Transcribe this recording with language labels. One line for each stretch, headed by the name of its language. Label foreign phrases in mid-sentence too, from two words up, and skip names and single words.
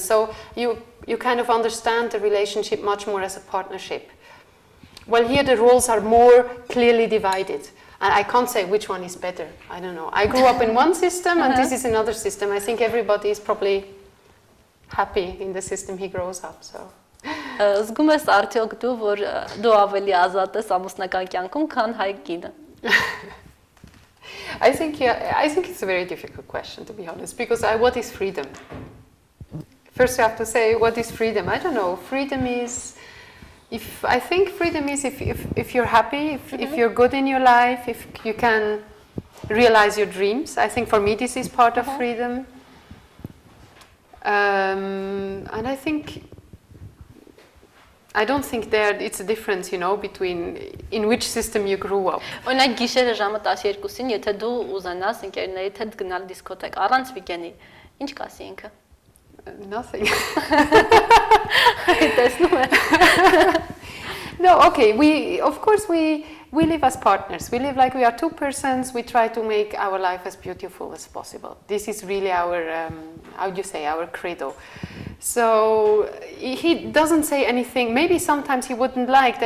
English: So you kind of understand the relationship much more as a partnership. Well, here the roles are more clearly divided. And I can't say which one is better. I don't know. I grew up in one system and this is another system. I think everybody is probably happy in the system he grows up. So.
Armenian: Զգում ես արդյոք դու, որ դու ավելի ազատ ես ամուսնական կյանքում, քան հայ կինը։
English: I think it's a very difficult question, to be honest, because what is freedom? First, you have to say, what is freedom? I don't know. Freedom is, I think freedom is if you're happy, if you're good in your life, if you can realize your dreams. I think for me this is part of freedom. And I don't think it's a difference, between in which system you grew up.
Armenian: Օրինակ գիշերը ժամը 12-ին, եթե դու ուզենաս ընկերներիդ հետ գնալ դիսկոթեկ առանց վիկենի, ինչ կասի ինքը։
English: Nothing.
Armenian: Տեսնում ես։
English: No, okay. Of course we live as partners. We live like we are two persons. We try to make our life as beautiful as possible. This is really our, our credo. So he doesn't say anything. Maybe sometimes he wouldn't like.